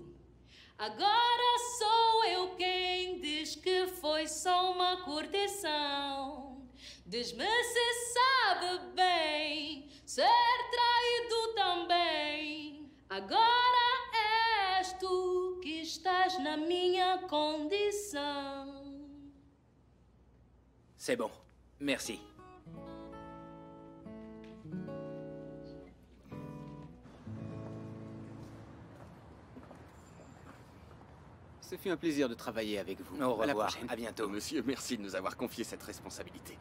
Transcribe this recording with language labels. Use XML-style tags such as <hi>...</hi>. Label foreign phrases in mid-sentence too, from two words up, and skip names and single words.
<pt>Agora sou eu quem diz que foi só uma curtição. Diz-me se sabe bem ser traído também. Agora és tu que estás na minha condição.</pt> <fr>C'est bon. Merci. Ce fut un plaisir de travailler avec vous. Au À la revoir. prochaine. À bientôt. Monsieur, merci de nous avoir confié cette responsabilité.</fr>